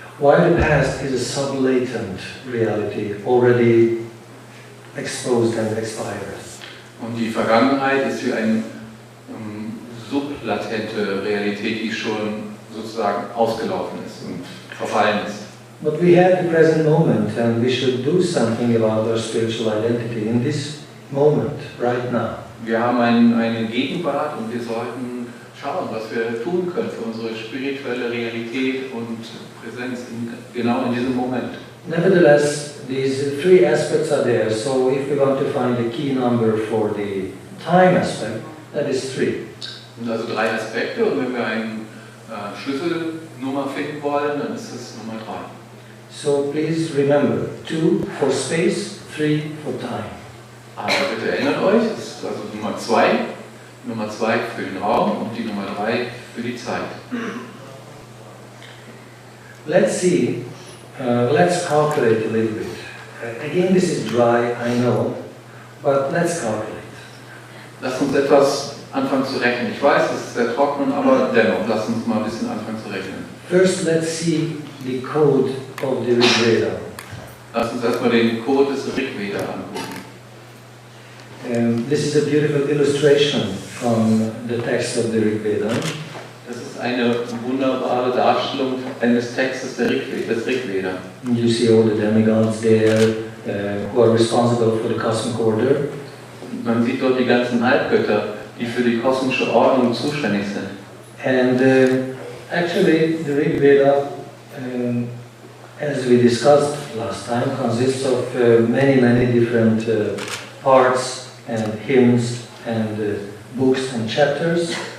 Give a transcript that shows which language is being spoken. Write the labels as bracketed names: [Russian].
[English] While the past is a sub-latent reality, already exposed and expired. [German] Und die Vergangenheit ist wie eine sublatente Realität, die schon sozusagen ausgelaufen ist und verfallen ist. [English] But we have the present moment and we should do something about our spiritual identity in this moment, right now. [German] Wir haben eine Gegenwart und wir sollten schauen, was wir tun können für unsere spirituelle Realität und Präsenz genau in diesem Moment. [English] Nevertheless, these 3 aspects are there, so if we want to find a key number for the time aspect, that is 3. [German] Und also 3 Aspekte und wenn wir eine Schlüsselnummer finden wollen, dann ist es Nummer 3. [English] So please remember, 2 for space, 3 for time. [German] Aber bitte erinnert euch, das ist also Nummer 2 für den Raum und die Nummer 3 für die Zeit. [English] Let's see, let's calculate a little bit. Again, this is dry, I know, but let's calculate. [German] Lasst uns etwas anfangen zu rechnen. Ich weiß, es ist sehr trocken, aber dennoch, lasst uns mal ein bisschen anfangen zu rechnen. [English] First, let's see the code of the Rig Veda. [German] Lasst uns erstmal den Code des Rig Veda angucken. [English] This is a beautiful illustration from the text of the Rig Veda. [German] Das ist eine wunderbare Darstellung eines Textes des Rig Veda. [English] You see all the demigods there who are responsible for the cosmic order. [German] Man sieht dort die ganzen Halbgötter, die für die kosmische Ordnung zuständig sind. [English] And actually, the Rig Veda, as we discussed last time, consists of many different parts and hymns and books and chapters.